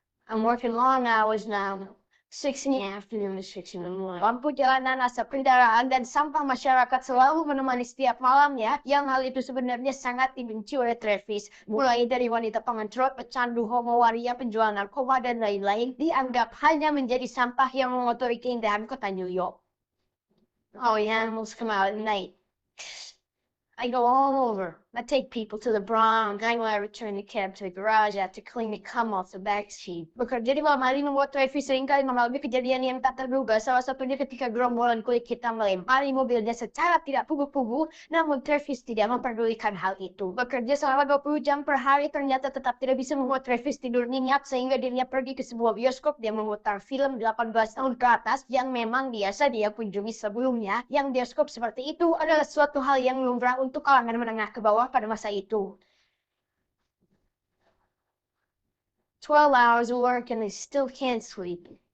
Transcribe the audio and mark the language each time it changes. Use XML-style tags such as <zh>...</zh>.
<en>I'm working long hours now. 6 in the afternoon to 6 in the morning.</en> <id>Lampu jalanan, asap kendaraan, dan sampah masyarakat selalu menemani setiap malamnya. Yang hal itu sebenarnya sangat dibenci oleh Travis. Mulai dari wanita pengecut, pecandu homo waria, penjual narkoba, dan lain-lain, dianggap hanya menjadi sampah yang mengotori keindahan kota New York.</id> <en>Oh, the animals come out at night. I go all over. I take people to the Bronx. I return the cab to the garage after cleaning the cum off the back seat.</en> <id>Bekerja di malam hari membuat Travis seringkali mengalami kejadian yang tak terduga. Salah satunya ketika gerombolan kulit hitam melempari mobilnya secara tidak pugu-pugu. Namun Travis tidak memperdulikan hal itu. Bekerja selama 20 jam per hari ternyata tetap tidak bisa membuat Travis tidur nyenyak sehingga dirinya pergi ke sebuah bioskop yang memutar film 18 tahun ke atas yang memang biasa dia kunjungi sebelumnya. Yang bioskop seperti itu adalah suatu hal yang lumrah untuk kalangan menengah ke bawah pada masa itu.</id> <en>12 hours of work and they still can't sleep.</en>